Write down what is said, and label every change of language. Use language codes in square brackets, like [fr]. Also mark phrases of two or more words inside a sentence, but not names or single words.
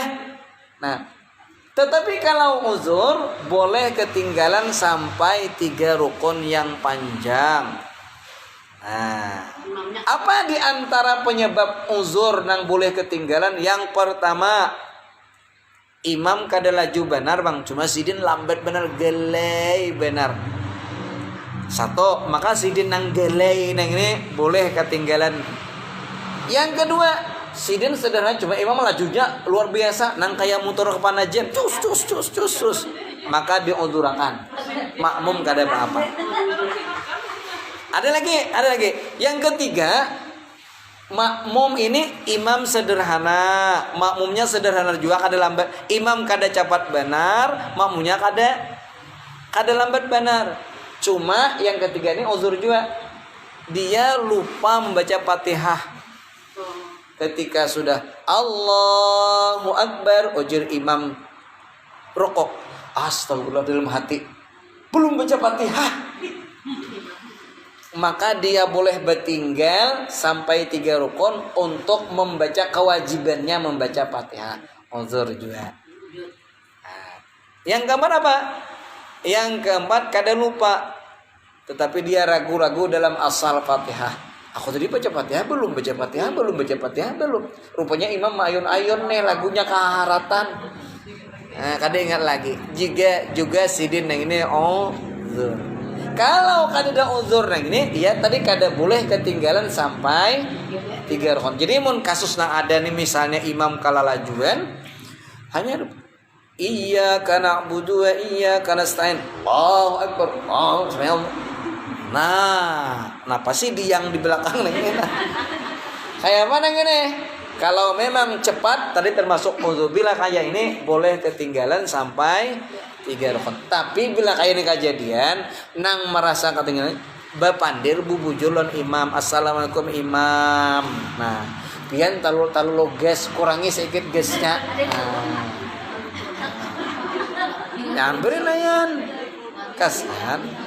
[id] Nah, tetapi kalau uzur, boleh ketinggalan sampai 3 rukun yang panjang. Nah, apa di antara penyebab uzur yang boleh ketinggalan? Yang pertama, [bjn] imam kada laju benar bang, cuma sidin lambat benar, gelai benar. 1, maka sidin nang gelai nang ini boleh ketinggalan. Yang kedua, sidin sederhana cuma imam lajunya luar biasa, nang kayak motor kepanajan, cus, maka diuzurkan. Makmum kada apa-apa. Ada lagi. [id] Yang ketiga, makmum ini imam sederhana, makmumnya sederhana juga kada lambat. [bjn] Imam kada cepat benar, makmumnya kada lambat benar. [id] Cuma yang ketiga ini uzur juga. Dia lupa membaca Fatihah. Ketika sudah [ar] الله أكبر, [id] ujur imam rukuk. Astagfirullah dalam hati. Belum baca Fatihah. Maka dia boleh bertinggal sampai 3 rukun untuk membaca kewajibannya membaca Fatihah. Uzur juga. Nah, yang keempat apa? Yang keempat kada lupa, tetapi dia ragu-ragu dalam asal Fatihah. Aku tadi baca Fatihah belum. Rupanya imam ayun-ayun nih lagunya keharatan. [bjn] Nah, kada ingat lagi. Juga sidin yang ini uzur. [id] Kalau kada ada uzur yang ini, dia tadi kada boleh ketinggalan sampai 3 rukun. [bjn] Jadi mun kasus nang ada nih misalnya imam kalalajuan, hanya [ar] إياك نعبد وإياك نستعين. الله أكبر. [id] Nah, pasti di yang di belakang nih. Kayak mana gini? Kalau memang cepat tadi termasuk uzur, bila kayak ini boleh ketinggalan sampai 3 rukun. [bjn] Tapi bila kayak ini kejadian nang merasa ketinggalan, bapandir bubujulon imam, assalamualaikum imam. Nah, pian talu gas, kurangi sedikit gasnya. [id] Jangan beri layan, kasihan.